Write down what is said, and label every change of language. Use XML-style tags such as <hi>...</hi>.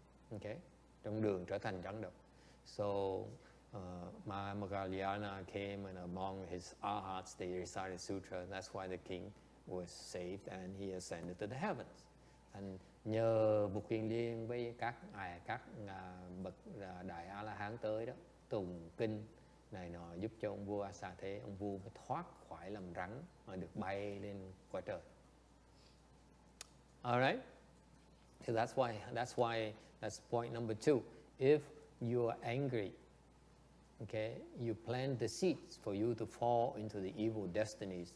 <vi>Okay, trong đường trở thành rắn độc.</vi> <en>So Mahamayana came, and among his arhats they recited Sutra. That's why the king was saved and he ascended to the heavens.</en> <vi>And nhờ một kiền liên với các bậc đại A La Hán tới đó, tùng kinh này nọ, giúp cho ông vua A Xà Thế, ông vua mới thoát khỏi làm rắn mà được bay lên cõi trời.</vi> <en>Alright, so that's point number 2. If you are angry, okay, you plant the seeds for you to fall into the evil destinies.</en>